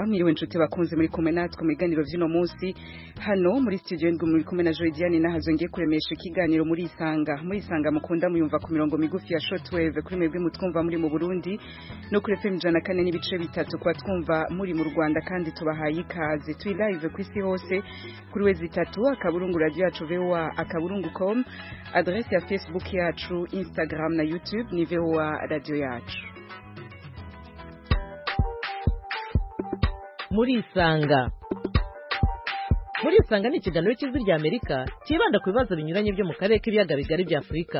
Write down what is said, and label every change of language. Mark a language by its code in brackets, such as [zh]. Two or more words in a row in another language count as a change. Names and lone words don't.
[rn] Mwiriwe nshuti bakunze muri kumwe natwe mu biganiro vy'ino munsi hano muri studio ndwi muri kumwe na Joydiane nahazongiye kuremesha ikiganiro muri Isanga mukunda muyumva ku mirongo migufi ya shortwave kuri mwebwe mutwumva muri mu Burundi no kuri FM 104 n'ibice bitatu kwa twumva muri mu Rwanda kandi tubahaye ikaze turi live ku isi hose kuri wezi 3 akaburungu Radiyoyacu VOA akaburungu.com, adresse ya Facebook yacu, Instagram na YouTube ni VOA Radiyoyacu. [rw] Muri Isanga ni ikiganiro cy'ijwi ry'Amerika kibanda ku bibazo binyuranye byo mu karere k'ibiyaga bigari bya Afurika.